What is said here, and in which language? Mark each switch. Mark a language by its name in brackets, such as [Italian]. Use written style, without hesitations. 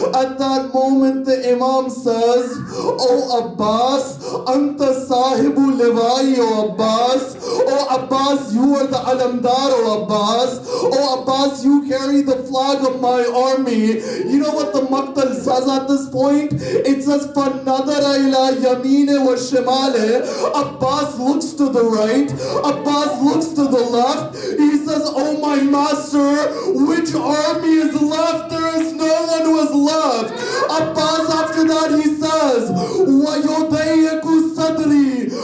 [English] At that moment, the Imam says, oh Abbas, [Arabic] anta sahibu liwai, [English] O Abbas. Oh Abbas, you are the alamdar, O Abbas. Oh Abbas, you carry the flag of my army. You know what the Maqtal says at this point? It says, [Arabic] فَنَّظَرَ إِلَى يَمِينِ وَالشِّمَالِ. [English] Abbas looks to the right. Abbas looks to the left. He says, oh my master, which army is left? There is no one who is left. Abbas, after that, he says, [Arabic] وَيُضَيِّقُ صَدْرِي.